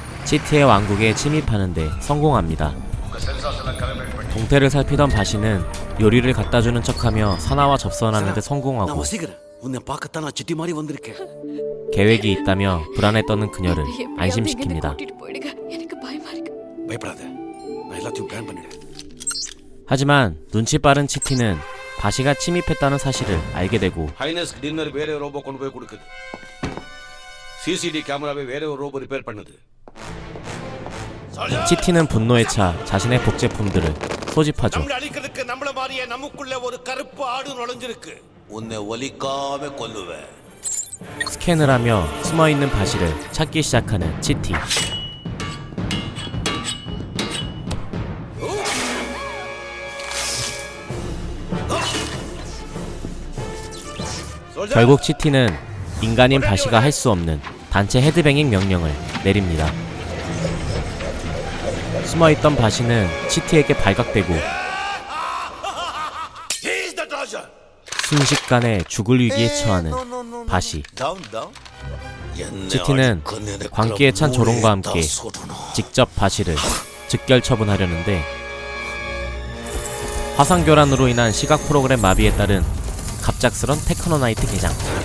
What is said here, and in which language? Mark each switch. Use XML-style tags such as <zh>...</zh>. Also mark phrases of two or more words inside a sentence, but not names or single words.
<ko>치티의 왕국에 침입하는데 성공합니다. 동태를 살피던 바시는 요리를 갖다주는 척하며 사나와 접선하는 데 성공하고 계획이 있다며 불안에 떠는 그녀를 안심시킵니다. 하지만 눈치 빠른 치티는 바시가 침입했다는 사실을 알게 되고</ko> <en>Highness dinner</en> <ta>வேற ரோபோ கொண்டு போய் கொடுக்குது. CCD கேமராவை வேற ஒரு ரோபோ ரிப்பேர் பண்ணுது.</ta> <ko>치티는 분노에 차 자신의 복제품들을 소집하죠.</ko> <ta>நம்மள அழிக்கிறதுக்கு நம்மள மாதிரியே நமக்குள்ள ஒரு கருப்பு ஆடு நுழைஞ்சிருக்கு. உன்னை ஒலிக்காம கொல்லுவேன்.</ta> <ko>스캔을 하며 숨어있는 바시를 찾기 시작하는 치티. 결국 치티는 인간인 바시가 할 수 없는 단체 헤드뱅잉 명령을 내립니다. 숨어있던 바시는 치티에게 발각되고</ko> <en>He's the treasure.</en> <ko>순식간에 죽을 위기에 처하는 바시. 치티는 광기에 찬 조롱과 함께 직접 바시를 즉결 처분하려는데 화상교란으로 인한 시각 프로그램 마비에 따른 갑작스런 테크노나이트 개장.</ko>